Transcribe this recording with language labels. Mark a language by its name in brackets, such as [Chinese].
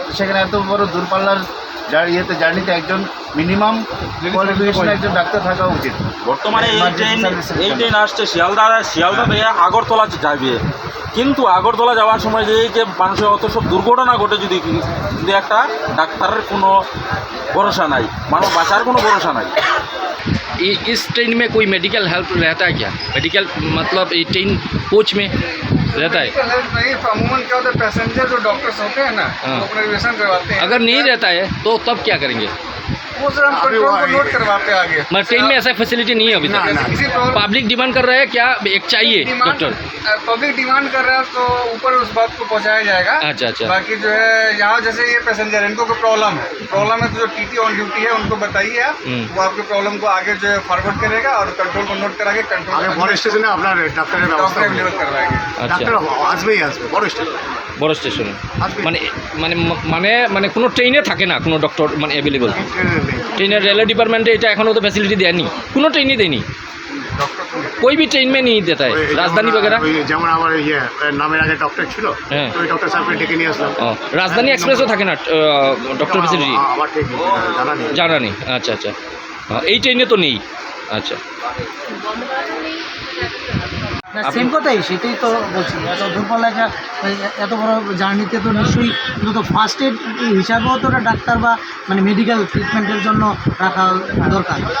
[Bangla] সেখানে এত বড় দূরপাল্লার জার্নিতে একজন মিনিমাম কোয়ালিফিকেশন একজন ডাক্তার থাকা উচিত। বর্তমানে এই ট্রেন আসছে শিয়ালদা থেকে আগরতলা যাবে, কিন্তু আগরতলা যাওয়ার সময় যে মানুষের অত সব দুর্ঘটনা ঘটে, যদি একটা ডাক্তারের কোনো ভরসা নাই, মানুষ বাঁচার কোনো ভরসা নাই। [Hindi] इस ट्रेन में कोई मेडिकल हेल्प रहता है क्या? मेडिकल मतलब ये ट्रेन कोच में रहता है? नहीं, तो अमूमन क्या होता है, पैसेंजर जो डॉक्टर्स होते हैं ना, हाँ। वो अपना रिजर्वेशन करवाते हैं। अगर नहीं रहता है तो तब क्या करेंगे? वो सर हम कंट्रोल को नोट करवाते हैं आगे। मतलब ट्रेन में ऐसा फैसिलिटी नहीं है अभी तक। किसी प्रॉब्लम पब्लिक डिमांड कर रहा है क्या एक चाहिए डॉक्टर? पब्लिक डिमांड कर रहा है तो ऊपर उस बात को पहुंचाया जाएगा। अच्छा अच्छा। बाकी जो है यहाँ जैसे ये पैसेंजर है, इनको कोई प्रॉब्लम है तो जो टीटी ऑन ड्यूटी है उनको बताइए आप, वो आपके प्रॉब्लम को आगे जो है फॉरवर्ड करेगा और कंट्रोल को नोट करा के कंट्रोल [Bangla] বড় স্টেশনে আপনার ডাক্তারের ব্যবস্থা [Hindi] डॉक्टर डिलीवर करवाएंगे। [Bangla] আচ্ছা, আসবেই বড় স্টেশন। বড় স্টেশনে মানে মানে মানে মানে কোনো ট্রেনে থাকে না কোনো ডক্টর মানে অ্যাভেলেবল? [Hindi] ट्रेन रेलवे डिपार्टमेंट [Bangla] এটা এখনো তো ফ্যাসিলিটি দেয়নি, কোনো ট্রেনই দেয়নি, [Hindi] कोई भी ट्रेन में नहीं देता है, राजधानी वगैरह। [Bangla] যেমন আমার নামের আগে ডক্টর ছিল, হ্যাঁ, ওই ডক্টর সাহেবকে ডেকে নিয়ে আসলাম। রাজধানী এক্সপ্রেসও থাকে না ডক্টর ফ্যাসিলিটি? আমার ঠিক জানা নেই। আচ্ছা আচ্ছা, এই ট্রেনে তো নেই। আচ্ছা, সেম কথাই, সেটাই তো বলছি। এত দূরপাল্লায় এত বড় জার্নিতে তো নিশ্চয়ই তো ফার্স্ট এড হিসাবেও তো ডাক্তার বা মানে মেডিকেল ট্রিটমেন্টের জন্য রাখা দরকার।